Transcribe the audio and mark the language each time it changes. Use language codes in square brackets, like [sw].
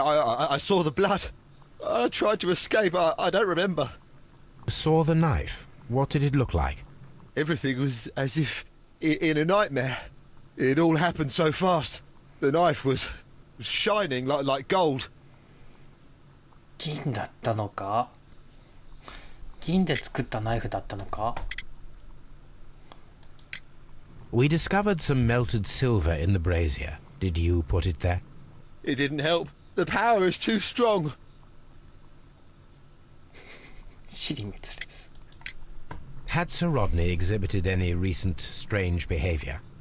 [en] I saw the blood. I tried to escape. I don't remember. Saw the knife? What did it look like? Everything was as if in a nightmare. It all happened so fast. The knife was shining like gold. [ja] 銀だったのか？銀で作ったナイフだったのか？ [en] We discovered some melted silver in the brazier. Did you put it there? It didn't help. The power is too strong. [ja] 尻滅裂。 [en] Had Sir Rodney exhibited any recent strange behavior?